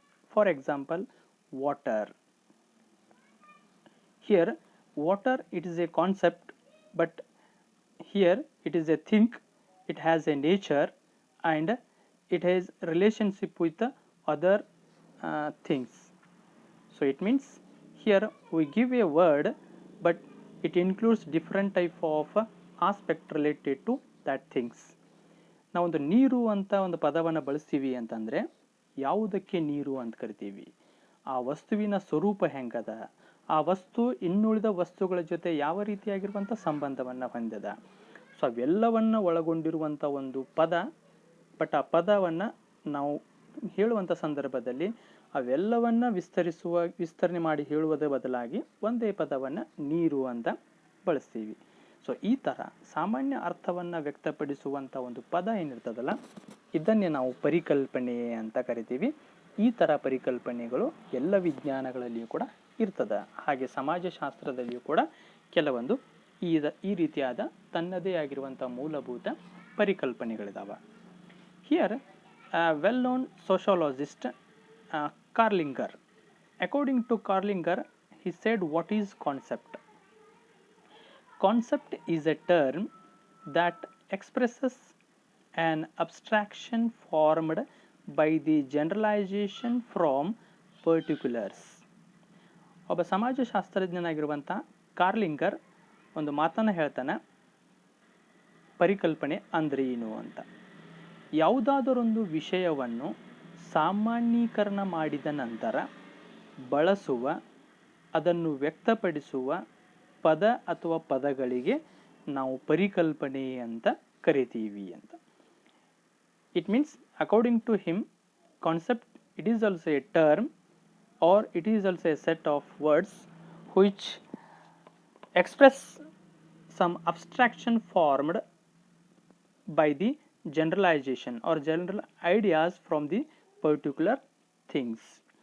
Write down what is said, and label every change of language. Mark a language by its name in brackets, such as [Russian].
[English] For example, water. Here water it is a concept, but here it is a thing, it has a nature and it has relationship with the other things. So it means here we give a word, but it includes different type of aspect related to that things. [Kannada] ನಾವು ಒಂದು ನೀರು ಅಂತ ಒಂದು ಪದವನ್ನು ಬಳಸ್ತೀವಿ ಅಂತಂದರೆ ಯಾವುದಕ್ಕೆ ನೀರು ಅಂತ ಕರಿತೀವಿ, ಆ ವಸ್ತುವಿನ ಸ್ವರೂಪ ಹೆಂಗದ, ಆ ವಸ್ತು ಇನ್ನುಳಿದ ವಸ್ತುಗಳ ಜೊತೆ ಯಾವ ರೀತಿಯಾಗಿರುವಂಥ ಸಂಬಂಧವನ್ನು ಹೊಂದಿದ, ಸೊ ಅವೆಲ್ಲವನ್ನು ಒಳಗೊಂಡಿರುವಂಥ ಒಂದು ಪದ. ಬಟ್ ಆ ಪದವನ್ನು ನಾವು ಹೇಳುವಂಥ ಸಂದರ್ಭದಲ್ಲಿ ಅವೆಲ್ಲವನ್ನ ವಿಸ್ತರಣೆ ಮಾಡಿ ಹೇಳುವುದರ ಬದಲಾಗಿ ಒಂದೇ ಪದವನ್ನು ನೀರು ಅಂತ ಬಳಸ್ತೀವಿ. ಸೊ ಈ ಥರ ಸಾಮಾನ್ಯ ಅರ್ಥವನ್ನು ವ್ಯಕ್ತಪಡಿಸುವಂಥ ಒಂದು ಪದ ಏನಿರ್ತದಲ್ಲ, ಇದನ್ನೇ ನಾವು ಪರಿಕಲ್ಪನೆ ಅಂತ ಕರಿತೀವಿ. ಈ ಥರ ಪರಿಕಲ್ಪನೆಗಳು ಎಲ್ಲ ವಿಜ್ಞಾನಗಳಲ್ಲಿಯೂ ಕೂಡ ಇರ್ತದೆ. ಹಾಗೆ ಸಮಾಜಶಾಸ್ತ್ರದಲ್ಲಿಯೂ ಕೂಡ ಕೆಲವೊಂದು ಈ ರೀತಿಯಾದ ತನ್ನದೇ ಆಗಿರುವಂಥ ಮೂಲಭೂತ ಪರಿಕಲ್ಪನೆಗಳಿದಾವೆ. [English] Here well known sociologist Kerlinger, according to Kerlinger, he said, what is concept? Concept is a term that expresses an abstraction formed by the generalization from particulars. [Kannada] ಒಬ್ಬ ಸಮಾಜಶಾಸ್ತ್ರಜ್ಞನಾಗಿರುವಂಥ ಕಾರ್ಲಿಂಗರ್ ಒಂದು ಮಾತನ್ನು ಹೇಳ್ತಾನೆ, ಪರಿಕಲ್ಪನೆ ಅಂದ್ರೆ ಏನು ಅಂತ. ಯಾವುದಾದರೊಂದು ವಿಷಯವನ್ನು ಸಾಮಾನ್ಯೀಕರಣ ಮಾಡಿದ ನಂತರ ಬಳಸುವ, ಅದನ್ನು ವ್ಯಕ್ತಪಡಿಸುವ ಪದ ಅಥವಾ ಪದಗಳಿಗೆ ನಾವು ಪರಿಕಲ್ಪನೆ ಅಂತ ಕರಿತೀವಿ ಅಂತ. [English] It means according to him, concept it is also a term or it is also a set of words which express some abstraction formed by the generalization or general ideas from the particular things.